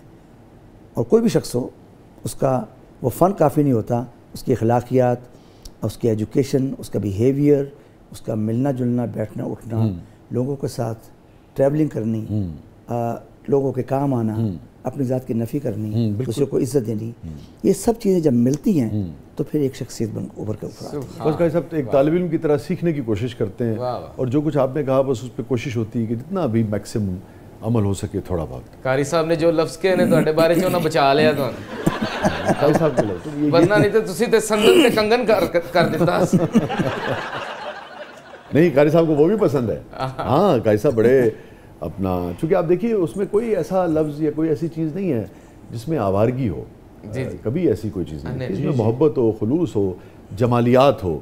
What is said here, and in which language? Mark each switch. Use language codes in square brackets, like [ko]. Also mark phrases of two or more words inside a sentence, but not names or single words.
[ur] اور کوئی بھی شخص ہو، اس کا وہ فن کافی نہیں ہوتا، اس کی اخلاقیات، اس کی ایجوکیشن، اس کا بیہیویئر، اس کا ملنا جلنا، بیٹھنا اٹھنا، لوگوں کے ساتھ ٹریولنگ کرنی، لوگوں کے کام آنا، اپنی ذات کی نفی کرنی، دوسرے کو عزت دینی، یہ سب چیزیں جب ملتی ہیں تو پھر ایک شخصیت ابھر کے اوپر آتی ہے. بس بھائی صاحب ایک طالب علم کی طرح سیکھنے کی کوشش کرتے ہیں اور جو کچھ آپ نے کہا بس اس پہ کوشش ہوتی ہے کہ جتنا بھی میکسیمم عمل ہو سکے تھوڑا بہت. [pa] قاری صاحب نے جو لفظ کہے نے تواڈے بارے چ انہاں بچا لیا [ur] قاری صاحب کے لفظ [pa] ورنہ نہیں تو تسی تے سندن تے کنگن کر دیتا. [ur] نہیں، قاری صاحب کو وہ بھی پسند ہے. ہاں، قاری صاحب بڑے اپنا، چونکہ آپ دیکھیے اس میں کوئی ایسا لفظ یا کوئی ایسی چیز نہیں ہے جس میں آوارگی ہو. کبھی ایسی کوئی چیز نہیں، اس میں محبت ہو، خلوص ہو، جمالیات ہو.